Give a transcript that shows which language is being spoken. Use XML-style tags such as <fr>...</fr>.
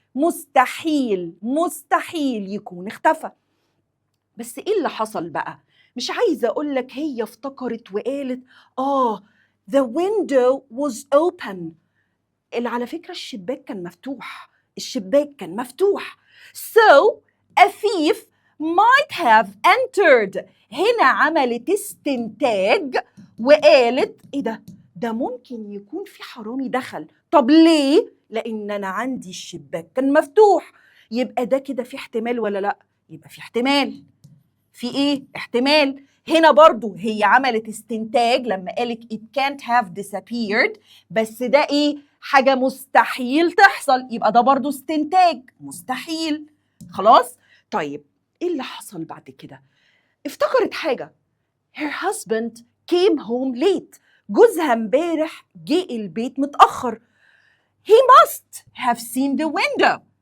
<ar>مستحيل مستحيل يكون اختفى. بس إيه اللي حصل بقى؟ مش عايزة أقولك هي افتكرت وقالت the window was open. اللي على فكرة الشباك كان مفتوح، الشباك كان مفتوح.</ar> <en>So a thief might have entered.</en> <ar>هنا عملت استنتاج وقالت ايه ده؟ ده ممكن يكون في حرامي دخل. طب ليه؟ لأن أنا عندي الشباك كان مفتوح. يبقى ده كده في احتمال ولا لأ؟ يبقى في احتمال. في ايه؟ احتمال. هنا برضو هي عملت استنتاج لما قالت it can't have disappeared، بس ده ايه؟ حاجة مستحيل تحصل، يبقى ده برضو استنتاج مستحيل. خلاص؟ طيب ايه اللي حصل بعد كده؟ افتكرت حاجة.</ar> <en>her husband came home late.</en> <ar>جوزها امبارح جه البيت متأخر.</ar> <en>he must have seen the window.</en>